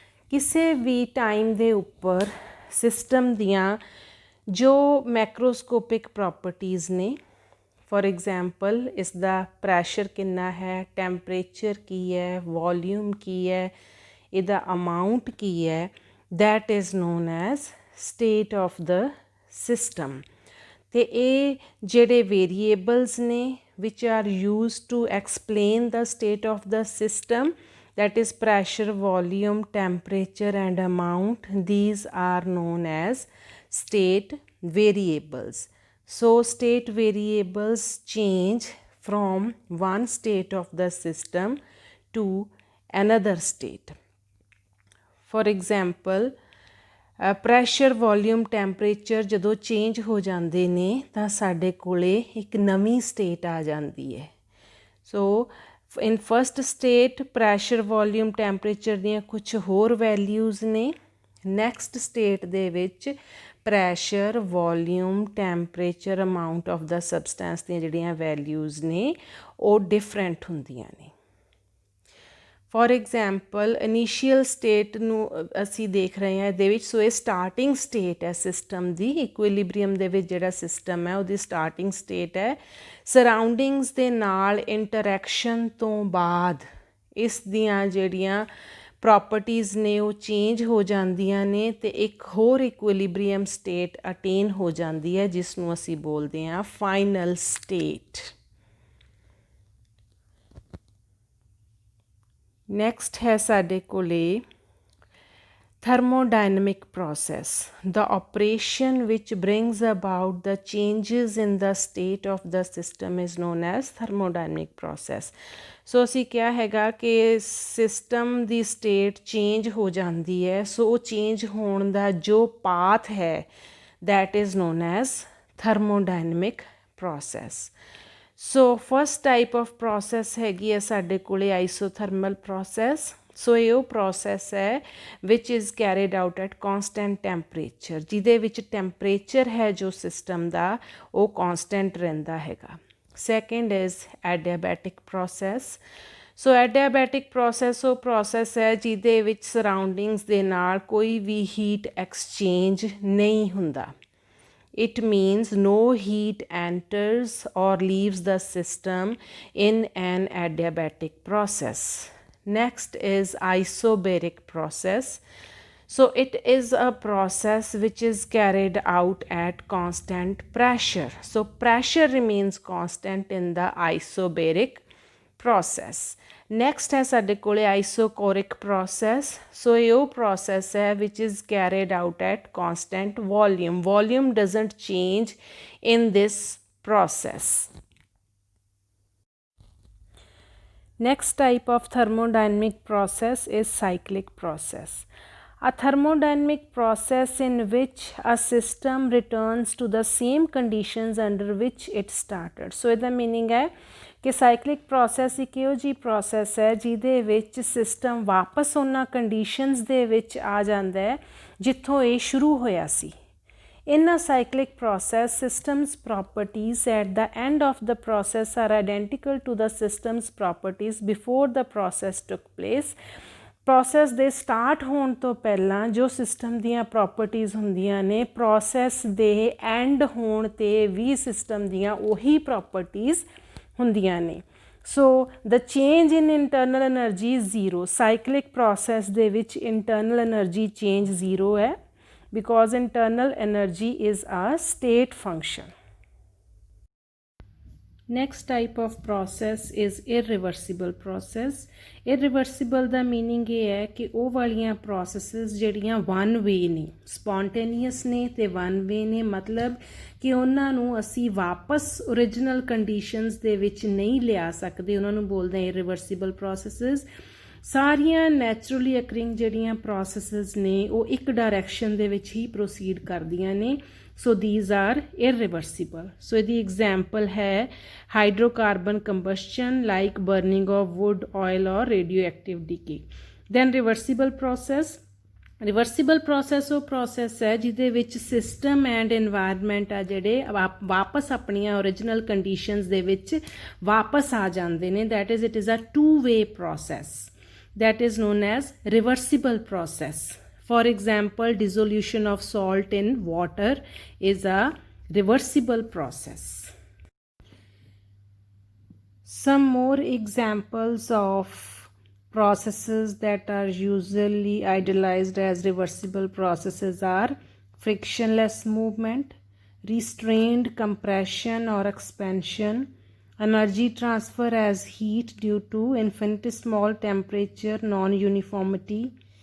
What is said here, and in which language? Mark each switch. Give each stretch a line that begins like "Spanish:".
Punjabi: ਕਿਸੇ ਵੀ ਟਾਈਮ ਦੇ ਉੱਪਰ ਸਿਸਟਮ ਦੀਆਂ ਜੋ ਮੈਕਰੋਸਕੋਪਿਕ ਪ੍ਰੋਪਰਟੀਜ਼ ਨੇ, ਫॉर ਐਗਜ਼ਾਮਪਲ ਇਸ ਦਾ ਪ੍ਰੈਸ਼ਰ ਕਿੰਨਾ ਹੈ, ਟੈਂਪਰੇਚਰ ਕੀ ਹੈ, ਵੋਲਿਊਮ ਕੀ ਹੈ, ਇਹਦਾ ਅਮਾਊਂਟ ਕੀ ਹੈ,
English: That is known as state of the system.
Punjabi: ਅਤੇ ਇਹ ਜਿਹੜੇ ਵੇਰੀਏਬਲਸ ਨੇ
English: which are used to explain the state of the system, that is pressure, volume, temperature and amount, these are known as state variables. So state variables change from one state of the system to another state. For example,
Punjabi: pressure, volume, temperature ਜਦੋਂ change ਹੋ ਜਾਂਦੇ ਨੇ ਤਾਂ ਸਾਡੇ ਕੋਲੇ ਇੱਕ ਨਵੀਂ state ਆ ਜਾਂਦੀ ਹੈ। ਸੋ ਇਨ first state pressure, volume, temperature ਦੀਆਂ ਕੁਛ ਹੋਰ ਵੈਲਿਊਜ਼ ਨੇ। ਨੈਕਸਟ ਸਟੇਟ ਦੇ ਵਿੱਚ pressure, volume, temperature, amount of ਦਾ substance ਦੀਆਂ ਜਿਹੜੀਆਂ ਵੈਲਿਊਜ਼ ਨੇ ਉਹ ਡਿਫਰੈਂਟ ਹੁੰਦੀਆਂ ਨੇ। ਫॉर ਐਗਜ਼ਾਮਪਲ ਇਨੀਸ਼ੀਅਲ ਸਟੇਟ ਨੂੰ ਅਸੀਂ ਦੇਖ ਰਹੇ ਹਾਂ ਇਹਦੇ ਵਿੱਚ। ਸੋ ਇਹ ਸਟਾਰਟਿੰਗ ਸਟੇਟ ਹੈ ਸਿਸਟਮ ਦੀ। ਇਕੁਇਲਿਬਰੀਅਮ ਦੇ ਵਿੱਚ ਜਿਹੜਾ ਸਿਸਟਮ ਹੈ ਉਹਦੀ ਸਟਾਰਟਿੰਗ ਸਟੇਟ ਹੈ। ਸਰਾਊਂਡਿੰਗਸ ਦੇ ਨਾਲ ਇੰਟਰੈਕਸ਼ਨ ਤੋਂ ਬਾਅਦ ਇਸ ਦੀਆਂ ਜਿਹੜੀਆਂ ਪ੍ਰੋਪਰਟੀਜ਼ ਨੇ ਉਹ ਚੇਂਜ ਹੋ ਜਾਂਦੀਆਂ ਨੇ ਅਤੇ ਇੱਕ ਹੋਰ ਇਕੁਇਲਿਬਰੀਅਮ ਸਟੇਟ ਅਟੇਨ ਹੋ ਜਾਂਦੀ ਹੈ ਜਿਸ ਨੂੰ ਅਸੀਂ ਬੋਲਦੇ ਹਾਂ ਫਾਈਨਲ ਸਟੇਟ। ਨੈਕਸਟ ਹੈ ਸਾਡੇ ਕੋਲੇ
English: thermodynamic process, the operation which brings about the changes in the state of the system is known as thermodynamic process.
Punjabi: ਸੋ ਅਸੀਂ ਕਿਹਾ ਹੈਗਾ ਕਿ ਸਿਸਟਮ ਦੀ ਸਟੇਟ ਚੇਂਜ ਹੋ ਜਾਂਦੀ ਹੈ। ਸੋ ਉਹ ਚੇਂਜ ਹੋਣ ਦਾ ਜੋ ਪਾਥ ਹੈ
English: that is known as thermodynamic process.
Punjabi: So first type of process ਹੈਗੀ ਹੈ ਸਾਡੇ ਕੋਲੇ ਆਈਸੋਥਰਮਲ ਪ੍ਰੋਸੈਸ। ਸੋ ਇਹ ਉਹ ਪ੍ਰੋਸੈਸ ਹੈ
English: which is carried out at constant temperature,
Punjabi: ਜਿਹਦੇ ਵਿੱਚ ਟੈਂਪਰੇਚਰ ਹੈ ਜੋ ਸਿਸਟਮ ਦਾ ਉਹ ਕੌਂਸਟੈਂਟ ਰਹਿੰਦਾ ਹੈਗਾ।
English: Second is adiabatic process.
Punjabi: So ਐਡੀਆਬੈਟਿਕ process ਉਹ ਪ੍ਰੋਸੈਸ ਹੈ ਜਿਹਦੇ ਵਿੱਚ ਸਰਾਊਂਡਿੰਗਸ ਦੇ ਨਾਲ ਕੋਈ ਵੀ ਹੀਟ ਐਕਸਚੇਂਜ ਨਹੀਂ ਹੁੰਦਾ।
English: it means no heat enters or leaves the system in an adiabatic process. Next is isobaric process. So it is a process which is carried out at constant pressure. So pressure remains constant in the isobaric process. Next
Punjabi: है ਸਾਡੇ ਕੋਲੇ
English: isochloric process. So
Punjabi: ਇਹ ਉਹ
English: process ਹੈ which is carried out at constant volume. Volume doesn't change in this process. Next type of thermodynamic process is cyclic process. A thermodynamic process in which a system returns to the same conditions under which it started. So
Punjabi: ਇਹਦਾ meaning ਹੈ कि cyclic process एक ਇਹੋ ਜਿਹੀ process ਹੈ ਜਿਹਦੇ ਵਿੱਚ system ਵਾਪਸ ਉਹਨਾਂ conditions ਦੇ ਵਿੱਚ ਆ ਜਾਂਦਾ ਹੈ ਜਿੱਥੋਂ ਇਹ ਸ਼ੁਰੂ ਹੋਇਆ ਸੀ.
English: In a cyclic process, system's properties at the end of the process are identical to the system's properties before the process took place.
Punjabi: Process ਦੇ start ਹੋਣ ਤੋਂ ਪਹਿਲਾਂ ਜੋ system ਦੀਆਂ properties ਹੁੰਦੀਆਂ ਨੇ process ਦੇ end ਹੋਣ ਤੇ ਵੀ system ਦੀਆਂ ਉਹੀ properties ਹੁੰਦੀਆਂ ਨੇ.
English: So the change in internal energy is zero. Cyclic process
Punjabi: ਦੇ ਵਿੱਚ
English: internal energy change zero ਹੈ because internal energy is a state function. Next type of process is irreversible process.
Punjabi: Irreversible ਦਾ meaning ਇਹ ਹੈ ਕਿ ਉਹ ਵਾਲੀਆਂ processes ਜਿਹੜੀਆਂ one way ਨੇ, spontaneous ਨੇ ਤੇ one way ਨੇ, ਮਤਲਬ ਕਿ ਉਹਨਾਂ ਨੂੰ ਅਸੀਂ ਵਾਪਸ original conditions ਦੇ ਵਿੱਚ ਨਹੀਂ ਲਿਆ ਸਕਦੇ, ਉਹਨਾਂ ਨੂੰ ਬੋਲਦੇ ਹਾਂ irreversible processes. ਸਾਰੀਆਂ ਨੈਚੁਰਲੀ ਅਕਰਿੰਗ ਜਿਹੜੀਆਂ ਪ੍ਰੋਸੈਸਿਸ ਨੇ ਉਹ ਇੱਕ ਡਾਇਰੈਕਸ਼ਨ ਦੇ ਵਿੱਚ ਹੀ ਪ੍ਰੋਸੀਡ ਕਰਦੀਆਂ ਨੇ.
English: So these are irreversible. So ਇਹਦੀ example ਹੈ hydrocarbon combustion like burning of wood, oil or radioactive decay. Then reversible process.
Punjabi: Reversible process ਉਹ ਪ੍ਰੋਸੈਸ ਹੈ ਜਿਹਦੇ ਵਿੱਚ ਸਿਸਟਮ ਐਂਡ ਇਨਵਾਇਰਮੈਂਟ ਆ ਜਿਹੜੇ ਵਾਪਸ ਆਪਣੀਆਂ ਓਰੀਜਨਲ ਕੰਡੀਸ਼ਨਸ ਦੇ ਵਿੱਚ ਵਾਪਸ ਆ ਜਾਂਦੇ ਨੇ.
English: That is it is a two way process. That is known as reversible process. For example, dissolution of salt in water is a reversible process. Some more examples of processes that are usually idealized as reversible processes are frictionless movement, restrained compression or expansion, energy transfer as heat due to infinitesimal temperature non-uniformity,